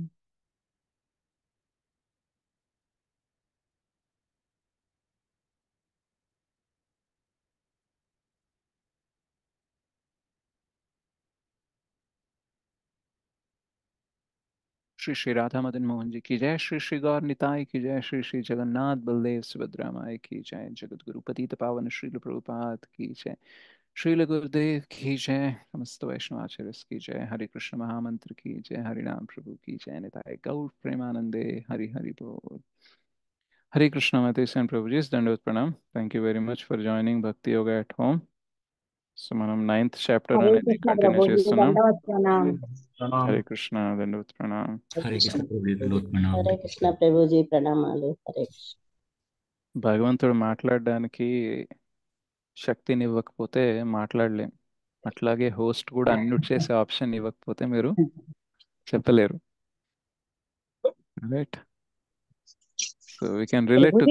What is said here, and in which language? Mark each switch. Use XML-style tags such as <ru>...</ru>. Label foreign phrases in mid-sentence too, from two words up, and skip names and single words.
<hi>श्री श्री राधा मदन मोहन जी की जय। श्री श्री गौर निताय की जय। श्री श्री जगन्नाथ बलदेव सुभद्रा माई की जय। जगत गुरु पतित पावन श्रील प्रभुपाद की जय। श्रील गुरुदेव की जय। समस्त वैष्णव आचार्य की जय। हरे कृष्ण महामंत्र की जय। हरि नाम प्रभु की जय। निताय गौर प्रेमानंदे हरि हरि बोल। हरे कृष्ण</hi> <en>Matis and Prabhuji,</en> <hi>दंडवत प्रणाम.</hi> <en>Thank you very much for joining Bhakti Yoga at home.</en> <te>సో మనం</te> <en>ninth chapter</en> <hi>हरे</hi> <te>అనేది</te> <hi>कृष्ण</hi> <te>కంటిన్యూ</te> <hi>प्रभु जी</hi> <te>చేస్తున్నాం.</te> <hi>दंडवत प्रणाम। हरे कृष्ण दंडवत प्रणाम. हरे हरे कृष्ण कृष्ण प्रभु लोक प्रणाम। हरे कृष्ण प्रभु जी प्रणमालु। हरे कृष्ण।</hi> <te>భగవంతుడు మాట్లాడడానికి శక్తిని ఇవ్వకపోతే మాట్లాడలేం. అట్లాగే హోస్ట్ కూడా అన్మ్యూట్ చేసే ఆప్షన్ ఇవ్వకపోతే మీరు చెప్పలేరు.</te> <en>Right. So we can relate to</en>